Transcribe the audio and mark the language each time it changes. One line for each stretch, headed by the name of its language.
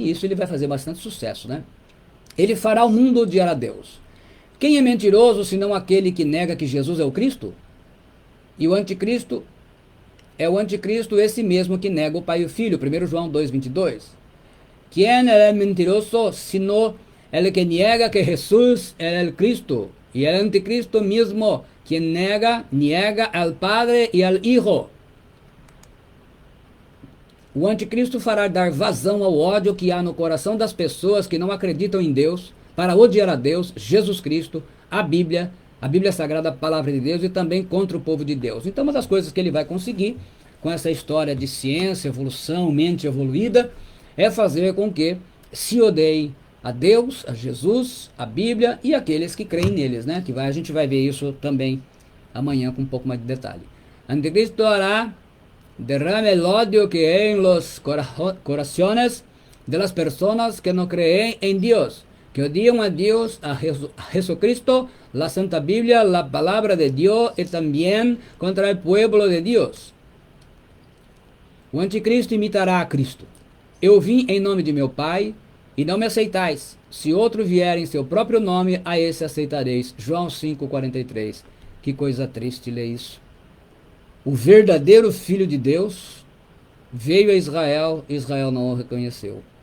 Portuguese: E isso ele vai fazer bastante sucesso, né? Ele fará o mundo odiar a Deus. Quem é mentiroso, senão aquele que nega que Jesus é o Cristo? E o anticristo é o anticristo esse mesmo que nega o Pai e o Filho. 1 João 2,22. Quem é mentiroso, senão
Spanish: el que niega que Jesús es el Cristo, y el anticristo mismo, quien niega al Padre e al Hijo.
Portuguese: O anticristo fará dar vazão ao ódio que há no coração das pessoas que não acreditam em Deus, para odiar a Deus, Jesus Cristo, a Bíblia Sagrada, a Palavra de Deus, e também contra o povo de Deus. Então, uma das coisas que ele vai conseguir com essa história de ciência, evolução, mente evoluída, é fazer com que se odeie a Deus, a Jesus, a Bíblia e aqueles que creem neles, né? A gente vai ver isso também amanhã com um pouco mais de detalhe.
Spanish: Anticristo hará derrame el odio que hay en los corazones de las personas que no creen en Dios, que odian a Dios, a Jesucristo, la Santa Biblia, la palabra de Dios y también contra el pueblo de Dios.
Portuguese: O anticristo imitará a Cristo. Eu vim em nome de meu Pai e não me aceitais. Se outro vier em seu próprio nome, a esse aceitareis. João 5,43. Que coisa triste ler isso. O verdadeiro Filho de Deus veio a Israel, Israel não o reconheceu.